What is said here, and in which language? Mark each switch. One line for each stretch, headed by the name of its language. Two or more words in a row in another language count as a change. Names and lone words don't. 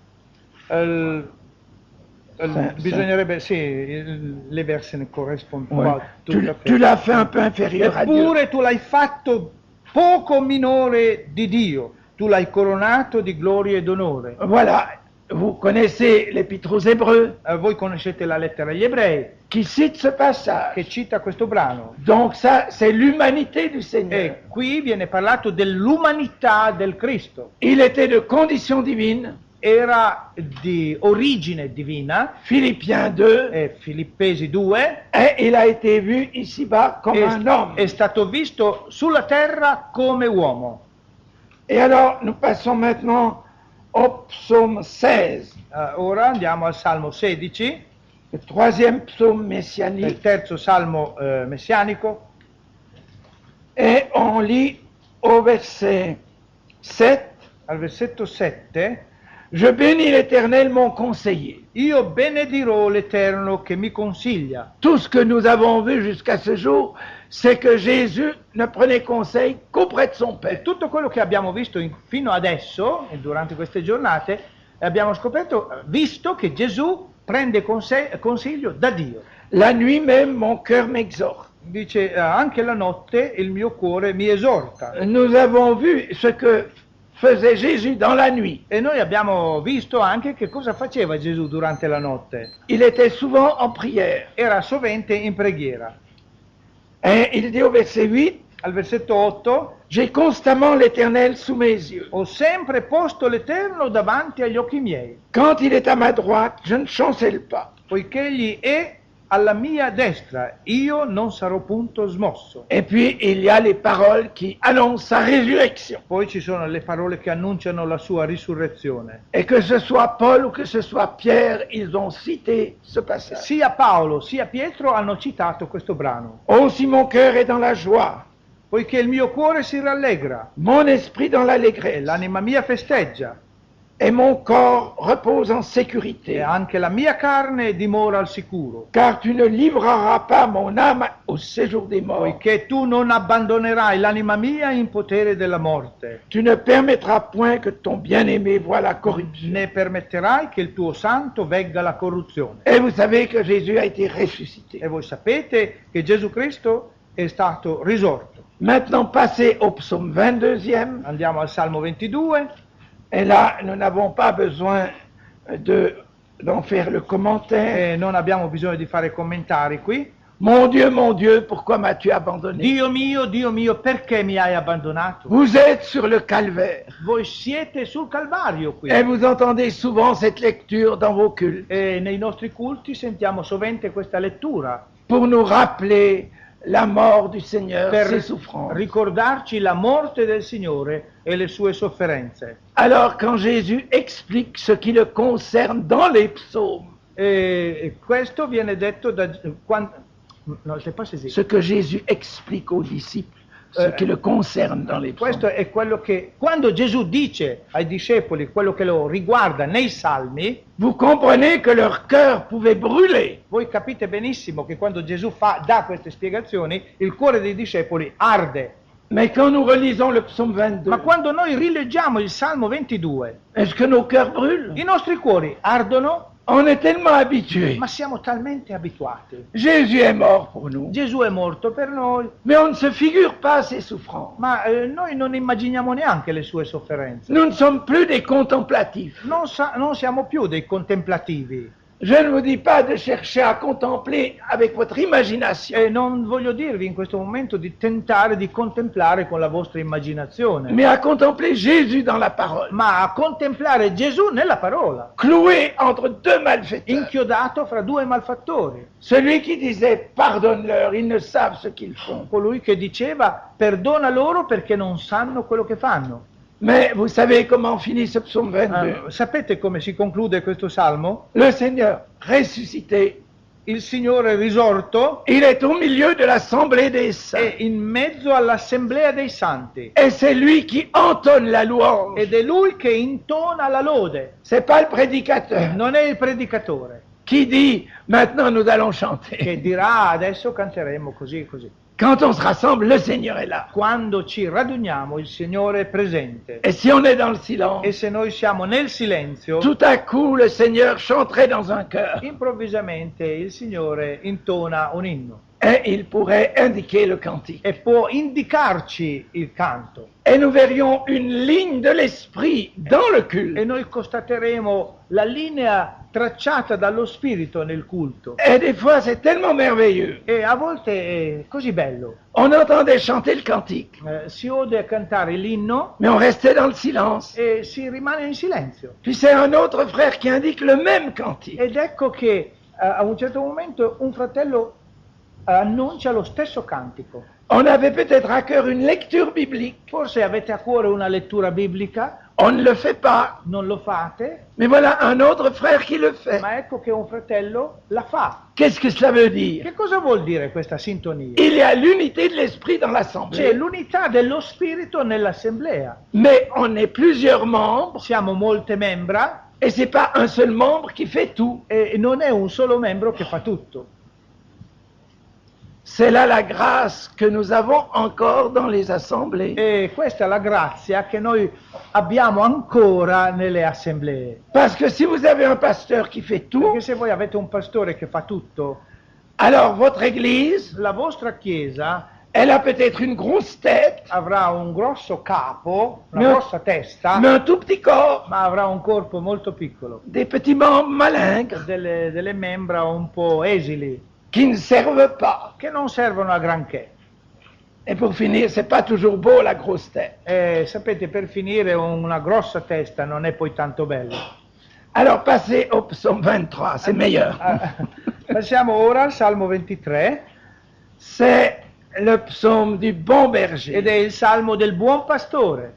Italian: bisognerebbe, sì, le versi ne corrispondono.
French: Ouais. Tu l'as fait un peu inférieur à Dieu.
Italian: Eppure tu l'hai fatto poco minore di Dio, tu l'hai coronato di gloria ed onore.
French: Voilà, vous connaissez l'Épître aux Hébreux
Italian: Voi conoscete la lettera agli Ebrei
French: qui cite ce passage.
Italian: che cita questo brano.
French: Donc ça, c'est l'humanité du Seigneur.
Italian: E qui viene parlato dell'umanità del Cristo.
French: Il était de condition divine,
Italian: Era di origine divina,
French: Philippiens 2,
Italian: Filippesi 2,
French: et il a été vu ici-bas comme un homme.
Italian: è stato visto sulla terra come uomo.
French: Et alors, nous passons maintenant au psaume 16,
Italian: Ora andiamo al Salmo 16,
French: le troisième psaume
Italian: il
French: messianique,
Italian: terzo Salmo messianico,
French: et on lit au verset 7,
Italian: al versetto 7,
French: je bénis l'Éternel, mon conseiller.
Italian: io benedirò l'Eterno che mi consiglia.
French: Tout ce que nous avons vu jusqu'à ce jour, c'est que Jésus ne prenait conseil qu'auprès de son
Italian: E
French: Père.
Italian: tutto quello che abbiamo visto fino adesso, e durante queste giornate, abbiamo visto che Gesù prende consiglio da Dio.
French: La nuit même, mon cœur m'exhorte.
Italian: Dice anche la notte il mio cuore mi esorta.
French: Nous avons vu ce que faisait Jésus dans la nuit?
Italian: E noi abbiamo visto anche che cosa faceva Gesù durante la notte.
French: Il était souvent en prière.
Italian: Era sovente in preghiera.
French: Et il dit au verset 8,
Italian: Al versetto 8,
French: j'ai constamment l'Éternel sous mes yeux.
Italian: ho sempre posto l'Eterno davanti agli occhi miei,
French: Quand il est à ma droite, je ne chancelle pas.
Italian: poiché egli è alla mia destra, io non sarò punto smosso.
French: Et puis, il y a les paroles qui annoncent sa résurrection.
Italian: Poi ci sono le parole che annunciano la sua risurrezione.
French: Et que ce soit Paul ou que ce soit Pierre, ils ont cité ce passage.
Italian: Sia Paolo sia Pietro hanno citato questo brano.
French: Oh, si mon cœur est dans la joie,
Italian: Poiché il mio cuore si rallegra,
French: mon esprit dans
Italian: e
French: l'allégresse,
Italian: l'anima mia festeggia,
French: et mon corps repose en
Italian: e
French: sécurité.
Italian: anche la mia carne dimora al sicuro.
French: Car tu ne livreras pas mon âme au séjour des morts.
Italian: Poiché tu non abbandonerai l'anima mia in potere della morte,
French: Tu ne permettras point que ton bien-aimé voie la corruption.
Italian: né permetterai che il tuo santo vegga la corruzione.
French: Et vous savez que Jésus a été ressuscité.
Italian: E voi sapete che Gesù Cristo è stato risorto.
French: Maintenant, passez au psaume 22e.
Italian: Andiamo al Salmo 22,
French: Et là, nous n'avons pas besoin d'en faire le commentaire.
Italian: e non abbiamo bisogno di fare commentari qui.
French: Mon Dieu, pourquoi m'as-tu abandonné?
Italian: Dio mio, perché mi hai abbandonato?
French: Vous êtes sur le calvaire.
Italian: Voi siete sul Calvario qui.
French: Et vous entendez souvent cette lecture dans vos cultes
Italian: E nei nostri culti sentiamo sovente questa lettura
French: pour nous rappeler la mort du Seigneur, ses
Italian: per
French: souffrances.
Italian: ricordarci la morte del Signore e le sue sofferenze.
French: Alors, quand Jésus explique ce qui le concerne dans les psaumes,
Italian: E questo viene detto da no,
French: c'est pas saisi. ce que Jésus explique aux disciples, ce qui le concerne dans les
Italian: Questo
French: psaumes,
Italian: è quello che quando Gesù dice ai discepoli quello che lo riguarda nei Salmi,
French: vous comprenez que leur cœur pouvait brûler.
Italian: voi capite benissimo che quando Gesù dà queste spiegazioni, il cuore dei discepoli arde.
French: Mais quand nous relisons le psaume 22,
Italian: Ma quando noi rileggiamo il Salmo 22,
French: est-ce que nos cœurs brûlent?
Italian: i nostri cuori ardono,
French: On est tellement habitués.
Italian: ma siamo talmente abituati.
French: Jésus est mort pour nous.
Italian: Gesù è morto per noi,
French: Mais on ne se figure pas ses souffrances.
Italian: ma noi non immaginiamo neanche le sue sofferenze.
French: Nous ne sommes plus des contemplatifs.
Italian: Non siamo più dei contemplativi.
French: Je ne vous dis pas de chercher à contempler avec votre imagination,
Italian: E non voglio dirvi in questo momento di tentare di contemplare con la vostra immaginazione,
French: mais à contempler Jésus dans la parole,
Italian: ma a contemplare Gesù nella parola,
French: cloué entre deux malfaiteurs.
Italian: inchiodato fra due malfattori.
French: Celui qui disait « pardonne-leur, ils ne savent ce qu'ils font
Italian: Colui che diceva perdona loro perché non sanno quello che fanno. ».
French: Mais vous savez comment finit ce psaume 22?
Italian: Sapete come si conclude questo salmo?
French: Le Seigneur ressuscité,
Italian: Il Signore risorto
French: il est au milieu de l'assemblée des
Italian: è
French: saints.
Italian: in mezzo all'assemblea dei santi
French: Et c'est lui qui entonne la louange.
Italian: ed è lui che intona la lode,
French: C'est pas le prédicateur
Italian: non è il predicatore
French: qui dit « maintenant nous allons
Italian: che
French: chanter ».
Italian: dirà adesso canteremo così e così.
French: Quand on se rassemble, le Seigneur est là.
Italian: Quando ci raduniamo il Signore è presente,
French: Et si on est dans le silence,
Italian: e se noi siamo nel silenzio,
French: tout à coup le Seigneur chanterait dans un cœur
Italian: improvvisamente il Signore intona un inno
French: et il pourrait indiquer le cantique.
Italian: e può indicarci il canto,
French: Et nous verrions une ligne de l'esprit dans le
Italian: e
French: culte.
Italian: noi constateremo la linea tracciata dallo Spirito nel culto.
French: Et des fois c'est tellement merveilleux.
Italian: E a volte è così bello.
French: On entendait chanter le cantique,
Italian: Si ode cantare l'inno
French: mais on restait dans le silence.
Italian: e si rimane in silenzio.
French: Puis c'est un autre frère qui indique le même cantique.
Italian: Ed ecco che a un certo momento un fratello annuncia lo stesso cantico.
French: On avait peut-être à cœur une lecture biblique.
Italian: Forse avete a cuore una lettura biblica,
French: On ne le fait pas.
Italian: non lo fate,
French: Mais voilà un autre frère qui le fait.
Italian: ma ecco che un fratello la fa.
French: Qu'est-ce que cela veut dire?
Italian: Che cosa vuol dire questa sintonia?
French: Il y a l'unité de l'esprit dans
Italian: C'è
French: l'assemblée.
Italian: l'unità dello Spirito nell'assemblea.
French: Mais on est plusieurs membres
Italian: Siamo molte membra
French: et c'est pas un seul membre qui fait tout.
Italian: e non è un solo membro che fa tutto.
French: C'est là la grâce que nous avons encore dans les assemblées.
Italian: E questa è la grazia che noi abbiamo ancora nelle assemblee.
French: Parce que si vous avez un pasteur qui fait tout,
Italian: Perché se voi avete un pastore che fa tutto,
French: alors votre église
Italian: la vostra chiesa
French: Elle a peut-être une grosse tête,
Italian: avrà un grosso capo, una No. grossa testa,
French: mais un tout petit corps,
Italian: ma avrà un corpo molto piccolo,
French: des petits membres malingres
Italian: delle membra un po' esili,
French: qui ne servent pas.
Italian: che non servono a granché.
French: Et pour finir, c'est pas toujours beau la grosse tête.
Italian: E sapete, per finire, una grossa testa non è poi tanto bello.
French: Alors passez au psaume 23, c'est meilleur.
Italian: Passiamo ora al Salmo 23,
French: C'est le psaume du bon
Italian: ed
French: berger.
Italian: è il Salmo del buon pastore.